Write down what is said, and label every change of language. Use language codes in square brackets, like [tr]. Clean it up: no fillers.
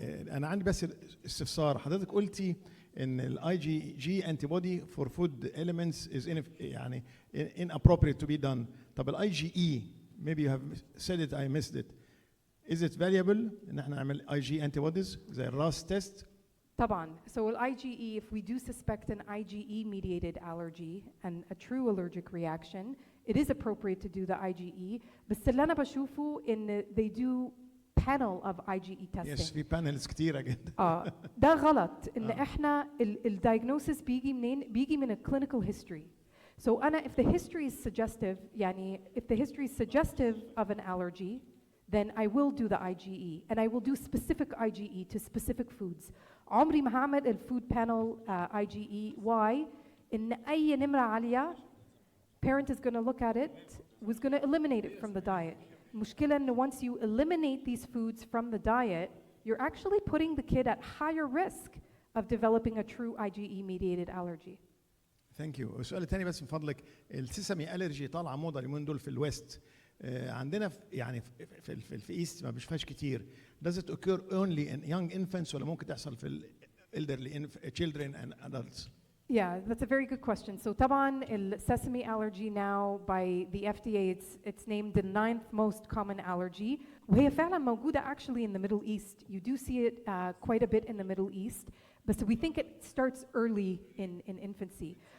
[ar] أنا عندي بس استفسار. حضرتك قلتي إن [en] الأي G antibody for food elements is [ar] يعني [en] inappropriate to be done. [ar] طب [en] الأي G E maybe you have said it I missed it. Is it valuable [ar] إن إحنا نعمل [en] IgE antibodies [ar] زي [en] الراس تيست؟ [ar] طبعاً. [en] So IgE, if we do suspect an IgE-mediated allergy and a true allergic reaction, it is appropriate to do the IgE. [ar] بس اللي أنا بشوفه إن [en] they do panel of IgE testing. Yes, [ar] في panels كتيرة جدا. ده غلط. إن إحنا الdiagnosis بيجي منين؟ بيجي من [en] clinical history. So [ar] أنا [en] if the history is suggestive, [ar] يعني [en] if the history is suggestive of an allergy, then I will do the IgE, and I will do specific IgE to specific foods. [ar] عمري ما هعمل الفود panel IgE. [en] Why? [ar] إن أي نمرة عالية, [en] parent is going to look at it, was going to eliminate it from the diet. [ar] المشكلة إن [en] once you eliminate these foods from the diet, you're actually putting the kid at higher risk of developing a true IgE-mediated allergy. Thank you. [ar] السؤال الثاني بس من فضلك، السيسمي ألرجي طالعة موضة اليومين دول في الويست. عندنا يعني في ايست ما بنشوفهاش كتير. [en] Does it occur only in young infants [ar] ولا ممكن تحصل في [en] elderly children and adults? Yeah, that's a very good question. So [ar] طبعاً [en] sesame allergy now by the FDA, it's named the 9th most common allergy. [ar] وهي فعلا موجودة [en] actually in the Middle East. You do see it quite a bit in the Middle East, but we think it starts early in infancy.